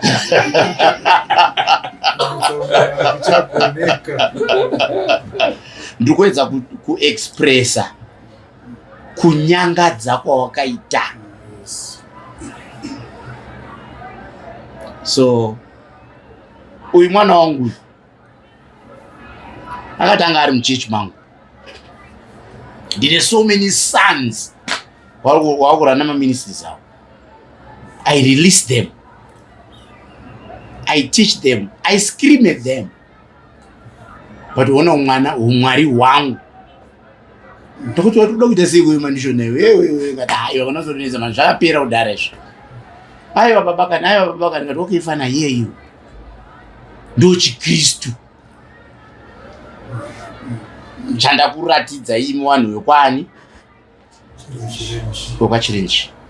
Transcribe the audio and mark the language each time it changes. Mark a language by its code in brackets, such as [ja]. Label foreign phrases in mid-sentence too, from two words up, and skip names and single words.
[sn] Ndikuwedza kuexpressa kunyangadza kwawakaita. So uyu mwana wangu akatanga ari muchechi mangu. Ndine [en] so many sons [sn] wakurana maministries avo. [en] I release them, I teach them, I scream at them. [sn] But una mwana umwari wangu ndokuti watoda kuita sei kuima ndishona wewe ngati hayo kanazoneza manje zvakapera kudara izvo. Aiwa babakani, aiwa babakani, ngati okay fana yeyo ndo chiKristu chandakuratidza imi wanhu wekwani wekwaChirenje.